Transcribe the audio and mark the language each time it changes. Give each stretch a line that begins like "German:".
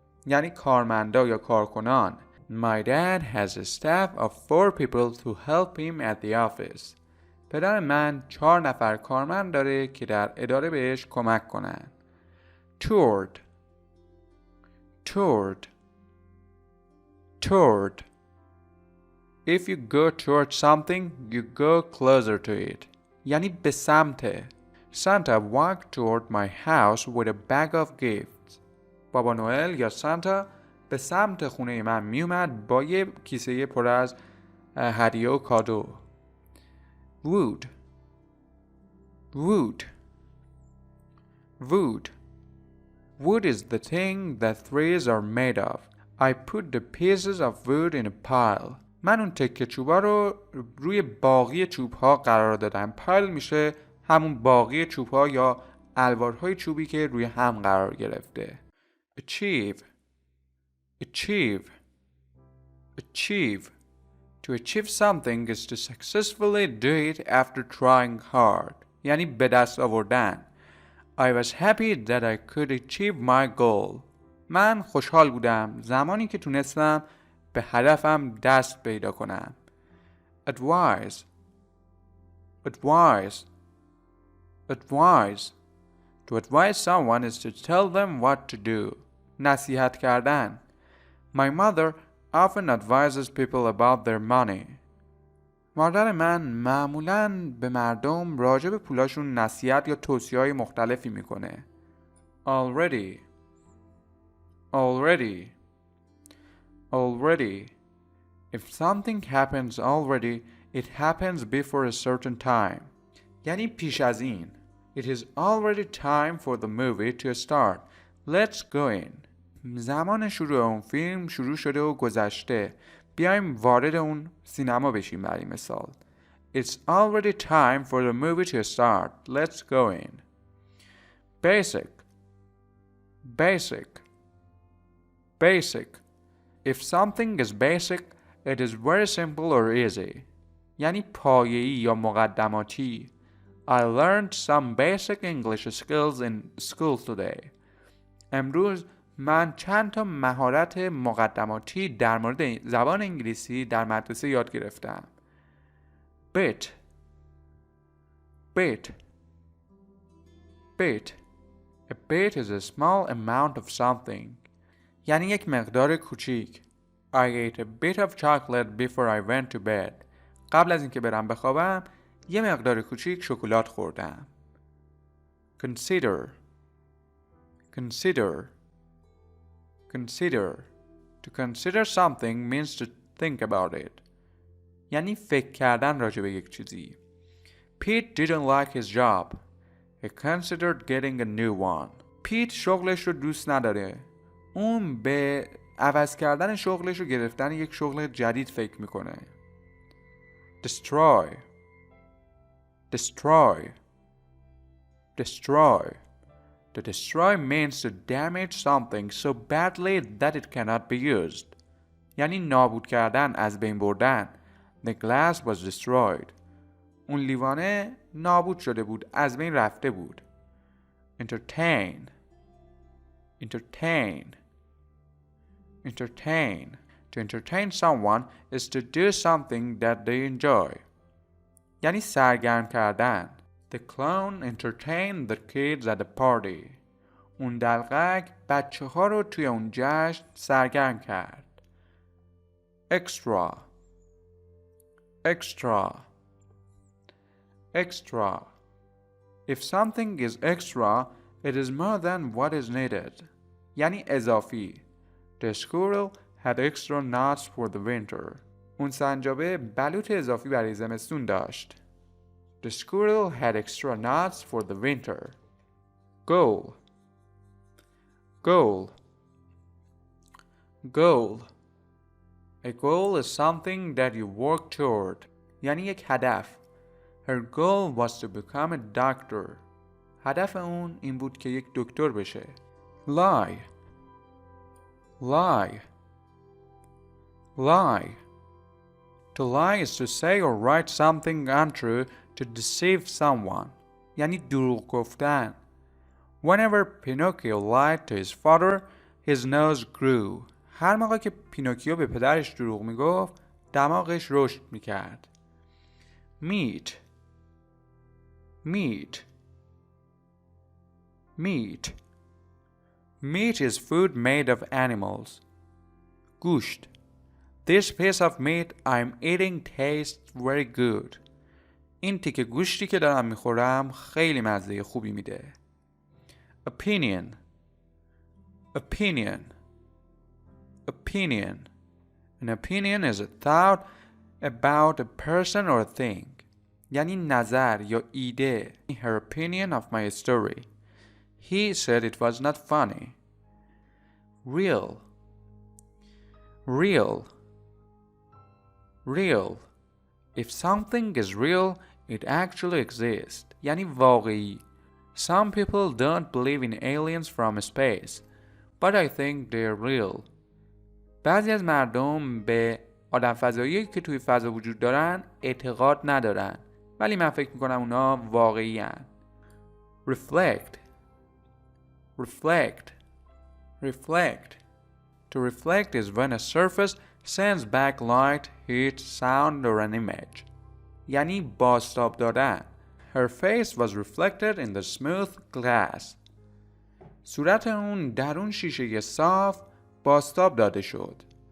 Persian: یعنی کارمندا یا کارکنان.
English: My dad has a staff of 4 people to help him at the office.
Persian: پدر من 4 نفر کارمند داره که در اداره بهش کمک کنن.
English: toured toured toured If you go toward something, you go closer to it.
Persian: یعنی به سمت.
English: Santa walked toward my house with a bag of gifts.
Persian: بابا نوئل یا سانتا به سمت خونه من میومد با یه کیسه پر از هدیه و کادو.
English: wood wood wood Wood is the thing that trees are made of. I put the pieces of wood in a pile.
Persian: من اون تکه چوبا رو روی باقی چوبها قرار دادم. پایل میشه همون باقی چوبها یا الوارهای چوبی که روی هم قرار گرفته.
English: achieve achieve achieve To achieve something is to successfully do it after trying hard.
Persian: یعنی به دست آوردن.
English: I was happy that I could achieve my goal.
Persian: من خوشحال بودم زمانی که تونستم به هدفم دست پیدا کنم.
English: advise advise advise To advise someone is to tell them what to do.
Persian: نصیحت کردن.
English: My mother often advises people about their money.
Persian: مادر من معمولاً به مردم راجع به پولاشون نصیحت یا توصیه‌های مختلفی میکنه.
English: already already already If something happens already, it happens before a certain time.
Persian: یعنی پیش از این.
English: It is already time for the movie to start. Let's go in.
Persian: زمان شروع اون فیلم شروع شده و گذشته. بیایم وارد اون سینما بشیم برای مثال.
English: It's already time for the movie to start. Let's go in. Basic basic basic If something is basic, it is very simple or easy.
Persian: یعنی پایه‌ای یا مقدماتی.
English: I learned some basic English skills in school today.
Persian: امروز من چند تا مهارت مقدماتی در مورد زبان انگلیسی در مدرسه یاد گرفتم.
English: bit bit bit A bit is a small amount of something.
Persian: یعنی یک مقدار کوچیک.
English: I ate a bit of chocolate before I went to bed.
Persian: قبل از اینکه برم بخوابم یه مقدار کوچیک شکلات خوردم.
English: consider consider consider To consider something means to think about it.
Persian: یعنی فکر کردن راجع به یک چیزی.
English: Pete didn't like his job. He considered getting a new one.
Persian: پیت شغلش رو دوست نداره. اون به عوض کردن شغلش و گرفتن یک شغل جدید فکر میکنه.
English: destroy destroy destroy To destroy means to damage something so badly that it cannot be used.
Persian: یعنی نابود کردن، از بین بردن.
English: The glass was destroyed.
Persian: اون لیوانه نابود شده بود، از بین رفته بود.
English: entertain entertain entertain To entertain someone is to do something that they enjoy.
Persian: یعنی سرگرم کردن.
English: The clown entertained the kids at the party.
Persian: اون دلقک بچه ها رو توی اون جشن سرگرم کرد.
English: extra extra extra If something is extra, it is more than what is needed.
Persian: یعنی اضافی.
English: The squirrel had extra nuts for the winter.
Persian: اون سنجابه بلوط اضافی برای زمستون داشت.
English: The squirrel had extra nuts for the winter. Goal. Goal. Goal. A goal is something that you work toward.
Persian: یعنی یک هدف.
English: Her goal was to become a doctor.
Persian: هدف اون این بود که یک دکتر بشه.
English: Lie. Lie. Lie. To lie is to say or write something untrue to deceive someone.
Persian: یعنی دروغ گفتن.
English: Whenever Pinocchio lied to his father, his nose grew.
Persian: هر موقع که پینوکیو به پدرش دروغ میگفت، دماغش رشد میکرد.
English: Meat. Meat. Meat. Meat is food made of animals.
Persian: گوشت.
English: This piece of meat I'm eating tastes very good.
Persian: این تیکه گوشتی که دارم میخورم خیلی مزه خوبی میده.
English: Opinion. Opinion. Opinion. An opinion is a thought about a person or thing.
Persian: یعنی نظر یا ایده.
English: Her opinion of my story. He said it was not funny. Real. Real. Real. If something is real, it actually exists.
Persian: یعنی واقعی.
English: Some people don't believe in aliens from space, but I think they're real.
Persian: بعضی از مردم به آدم فضایی که توی فضا وجود دارن اعتقاد ندارن، ولی من فکر میکنم اونا واقعی هن.
English: Reflect. Reflect. Reflect. To reflect is when a surface sends back light, heat, sound or an image.
Persian: یعنی بازتاب دادن.
English: Her face was reflected in the smooth glass.
Persian: صورت اون در اون شیشه صاف بازتاب داده شد.